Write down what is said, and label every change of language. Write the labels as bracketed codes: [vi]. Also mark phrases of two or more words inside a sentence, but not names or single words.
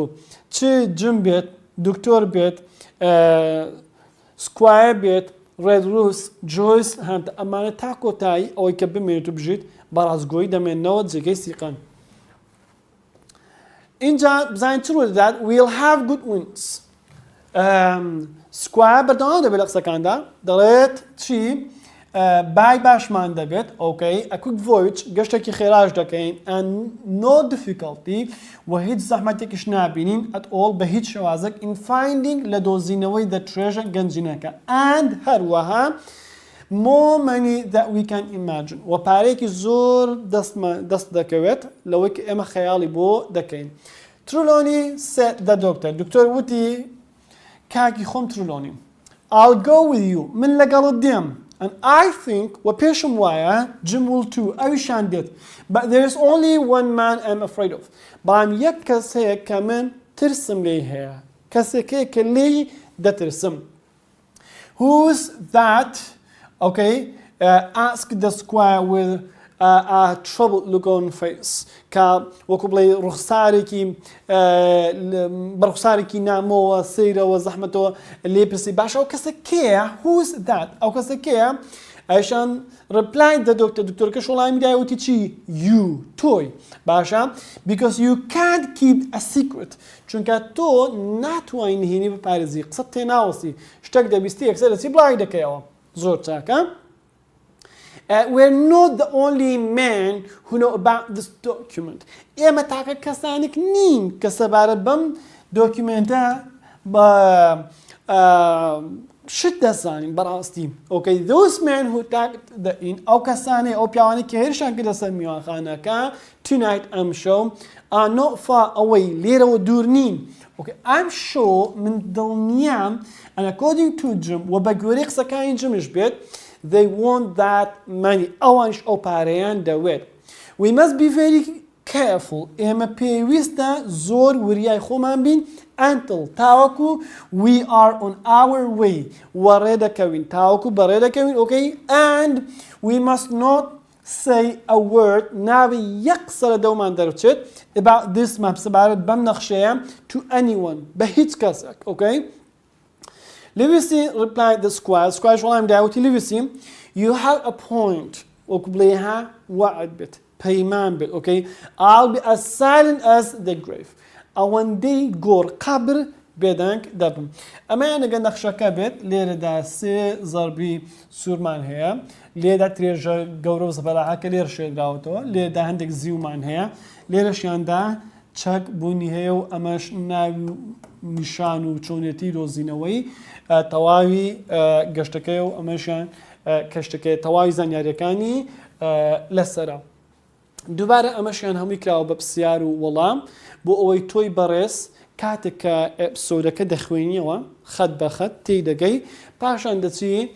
[ckb] چ جم بێت، دکتۆر بێت، سکوایر بێت، Red Ruth, Joyce, Hunter. ئەمانە تا کۆتایی ئەوەی کە بمێنێت و بژیت بەڕازگۆیی دەمێنەوە جێگەی سیقان اینجا بزانین چ ڕوودەدات [en] we'll have good winds [ckb] سکوایر بەردەوام دەبێت لە قسەکاندا دەڵێت چی بای باشمان دەبێت [en] okay a quick voyage [ckb] گەشتێکی خێراش دەکەین [en] and no difficulty [ckb] و هیچ زەحمەتێکیش نابینین [en] at all [ckb] بە هیچ شێوازێک [en] in finding [ckb] لە دۆزینەوەی [en] the treasure [ckb] گەنجینەکە [en] and هەروەها more money that we can imagine [ckb] و پارەیەکی زۆر دەست دەکەوێت لەوەی کە ئێمە خەیاڵی بۆ دەکەین ترولۆنی [en] said the doctor [ckb] دکتۆر وتی کاکی خۆم ترولۆنی [en] I'll go with you [ckb] من لەگەڵت دێم [en] and I think [ckb] و پێشم وایە [en] Jim will too [ckb] ئەویشان دێت [en] but there is only one man I'm afraid of [ckb] بەڵام یەک کەس هەیە کە من ترسم لێی هەیە کەسێکەیە کە لێی دەترسم [en] who's that Okay, ask the squire with a troubled look on face [ckb] کە وەکو بڵێ ڕوخسارێکی نامەوە سەیرەوە زەحمەتەوە لێپرسی باشە ئەو کەسە کێیە [en] who's that [ckb] ئەو کەسە کێیە ئەیشان ڕپلای دەدۆکتە دکتۆرەکەش وەڵامی میدیای وتی چی you تۆی باشە [en] because you can't keep a secret [ckb] چونکە تۆ ناتوانین نهێنی بپارێزی قسەت تێناوەسی شتێک دەبیستی یەکسەر دەچی بڵای دەکەیەوە زۆر چاکە [en] we're not the only men who know about this document. [ckb] ئێمە تاکە کەسانێک نین کە سەبارەت بەم دۆکیومنتە شت دەزانین بەڕاستی. [en] Okay, those men who tagged the in [ckb] ئەو کەسانێ ئەو پیاوانی کە هێرشان کردە سەر میوانخانەکە [en] tonight I'm sure are not far away [ckb] لێرەوە دوور نین. [en] Okay, I'm sure [ckb] من دڵنیام [en] and according to Jim [ckb] و بە گوێرەی قسەکانی جمش بێت [en] they want that money [ckb] ئەوانش ئەو پارەیان دەوێت. [en] We must be very careful [ckb] ئێمە پێویستە زۆر وریای خۆمان بین [en] until تاوەکو we are on our way [ckb] وەڕێ دەکەوین تاوەکو بەڕێ دەکەوین [en] okay and we must not say a word [ckb] ناوی یەک قسە لە دەومان دەرچێت [en] about this map [ckb] سەبارەت بەم نەخشەیە [en] to anyone [ckb] بە هیچ کەسێک [en] okay. Livisi replied the squire. Squire [ckb] وڵام داوتی [en] Livisi you have a point [ckb] وەکو بڵێها وعد بێت پەیمان بێت [en] okay I'll be as silent as the grave [ckb] ئەوەندەی گۆڕ قەبر بێدەنگ دەبم ئەمەیان ئەگەر نەخشەکە بێت لێرەدا سێ زەربی سوورمان هەیە لێدا ترێژە گەورە و زەبەلاحەکە لێرە شێدراوەتەوە لێدا هەندێک زیومان هەیە لێرەشیاندا چەک بوونی هەیە و ئەمەش ناوی نیشان و چۆنێتی دۆزینەوەی تەواوی گەشتەکەی و ئەمەشیان کەشتەکەی تەواوی زانیاریەکانی لەسەرە دووبارە ئەمەشیان هەمووی کراوە بە پرسیار و وەڵام بۆ ئەوەی تۆی بەڕێز کاتێک کە ئەپسۆدەکە دەخوێنیەوە خەت بە خەت تێی دەگەی پاشان دەچی